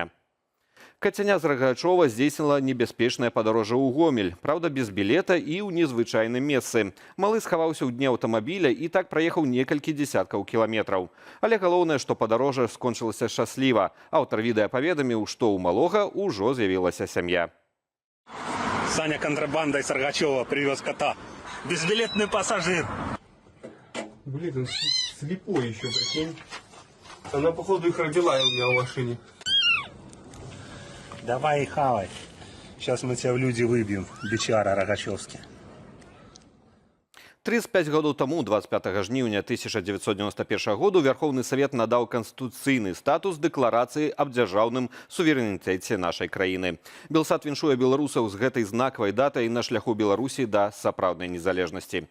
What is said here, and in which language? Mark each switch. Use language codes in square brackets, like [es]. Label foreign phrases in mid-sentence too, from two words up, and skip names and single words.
[be] Кацяня з Рагачова здзейснила небяспечнае падарожжа ў Гомель. Праўда, без білета і ў незвычайным месцы. Малы схаваўся ў дне аўтамабіля і так праехаў некалькі дзесяткаў кіламетраў. Але галоўнае, што падарожжа скончылася шчасліва. Аўтар відэа паведаміў, што ў малога ўжо з'явілася сям'я. [ru] Саня контрабандой с Рогачева привез кота. Безбилетный пассажир. Блин, он слепой еще, прикинь. Она, походу, их родила у меня в машине. Давай и хавай. Сейчас мы тебя в люди выбьем, бичара Рогачевский. [be] 35 гадоў таму, 25 жніўня 1991 году, Вярхоўны Савет надаў канстытуцыйны статус дэкларацыі аб дзяржаўным суверэнітэце нашай краіны. Белсат віншуе беларусаў з гэтай знакавай датай на шляху Беларусі да сапраўднай незалежнасці.